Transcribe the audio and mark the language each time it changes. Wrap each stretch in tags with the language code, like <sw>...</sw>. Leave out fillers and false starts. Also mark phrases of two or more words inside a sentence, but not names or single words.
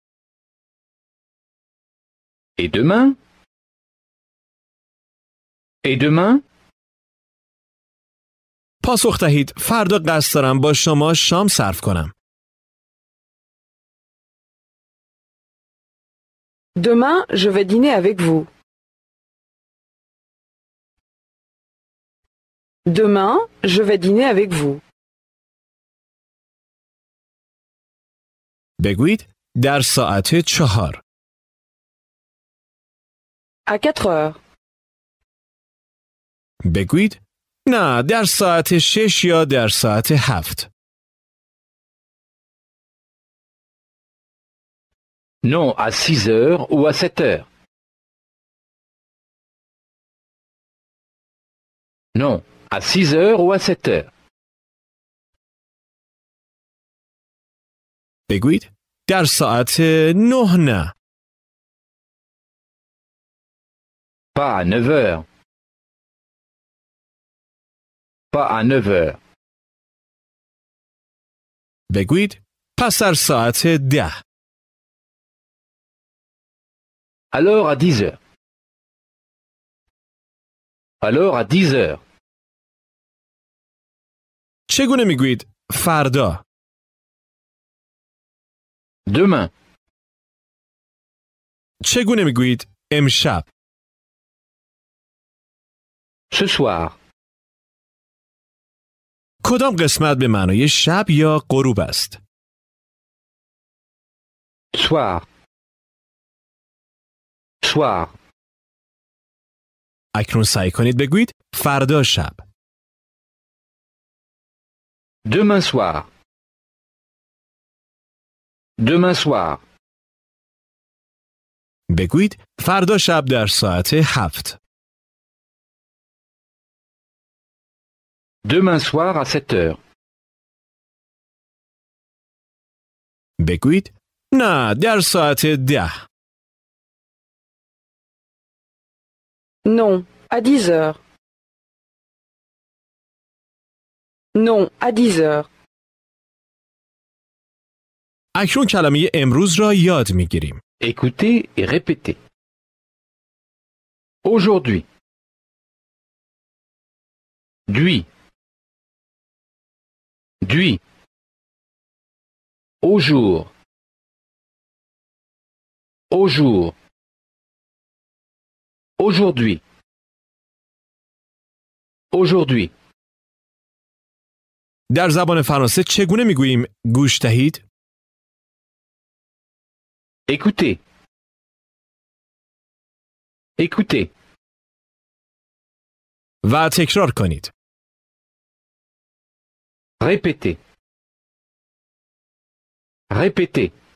<fr>Et demain? Et demain?</fr> <fa>پاسخ دهید فردا قصد دارم با شما شام صرف کنم.</fa> <fr>Demain, je vais dîner avec vous. Demain, je vais dîner avec vous.</fr> <fa>بگویید در ساعت 4.</fa> <fr>À 4 heures.</fr> <fa>بگویید نه در ساعت 6 یا در ساعت 7.</fa> <fr>Non, à 6 heures ou à 7 heures. Non, à 6 heures ou à 7 heures.</fr> <fa>بگویید در ساعت 9 نه.</fa> <fr>Pas à 9 heures. Pas à 9 heures.</fr> <fa>بگویید پس در ساعت 10.</fa> <fr>Alors à 10 heures. Alors à 10 heures.</fr> <fa>چگونه میگویید فردا؟</fa> <fr>Demain.</fr> <fa>چگونه میگویید امشب؟</fa> <fr>Ce soir.</fr> <fa>کدام قسمت به معنای شب یا غروب است؟</fa> <fr>Soir. Soir.</fr> <fa>اکنون سعی کنید بگویید فردا شب.</fa> <fr>Demain soir. Demain soir.</fr> <fa>بگویید فردا شب در ساعت 7.</fa> <fr>Demain soir à 7 heures.</fr> <fa>بگویید نه در ساعت 10.</fa> <fr>Non, à 10 heures. Non, à 10 heures.</fr> <fa>اکنون کلمه امروز را یاد میگیریم.</fa> <fr>Écoutez et répétez. Aujourd'hui. Dui. Dui. Au jour. Au jour. Aujourd'hui. Aujourd'hui.</fr> <fa>در زبان فرانسه چگونه میگوییم گوش دهید؟</fa> <fr>Écoutez. Écoutez.</fr> <fa>و تکرار کنید.</fa> <fr>Répétez. Répétez.</fr>